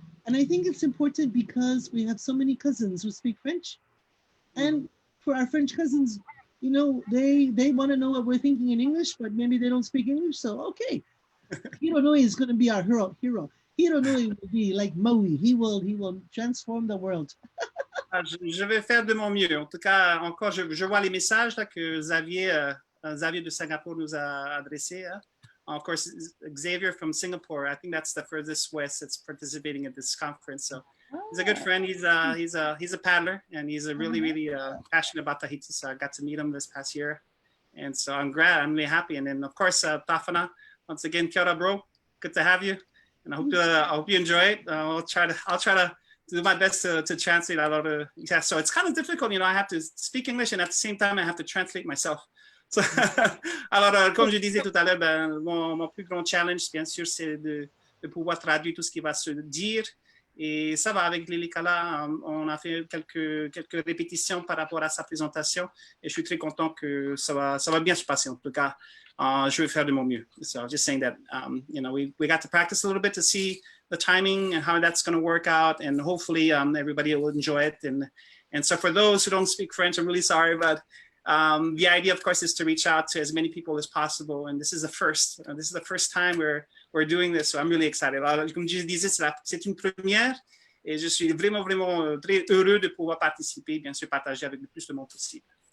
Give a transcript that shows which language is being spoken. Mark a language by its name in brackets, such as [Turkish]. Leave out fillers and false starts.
[English] And I think it's important because we have so many cousins who speak French. And for our French cousins, you know, they want to know what we're thinking in English, but maybe they don't speak English. So okay, Hironui is going to be our hero. Hironui will be like Maui. He will transform the world. [French] Je vais faire de mon mieux. En tout cas, encore, je vois les messages là, que Xavier de Singapour nous a adressés. Hein. [English] Of course, Xavier from Singapore, I think that's the furthest west that's participating at this conference. So he's a good friend. He's a paddler, and he's a really passionate about Tahiti. So I got to meet him this past year, and so I'm really happy. And then of course, Tafana, once again, kia ora, bro. Good to have you, and I hope you enjoy it. I'll try to do my best to translate a lot of. Yeah, so it's kind of difficult, you know. I have to speak English, and at the same time, I have to translate myself. [French] So, alors, comme je disais tout à l'heure, ben, mon plus grand challenge, bien sûr, c'est de pouvoir traduire tout ce qui va se dire. Et ça va avec Lilikalā. On a fait quelques répétitions par rapport à sa présentation. Et je suis très content que ça va bien se passer. En tout cas, je vais faire de mon mieux. [English] So just saying that, you know, we got to practice a little bit to see the timing and how that's going to work out. And hopefully everybody will enjoy it. And so for those who don't speak French, I'm really sorry, but the idea, of course, is to reach out to as many people as possible. And this is the first. This is the first time we're doing this. So I'm really excited. [French] Alors, comme je disais, c'est une première. Et je suis vraiment très heureux de pouvoir participer, bien sûr, partager avec le plus de monde possible.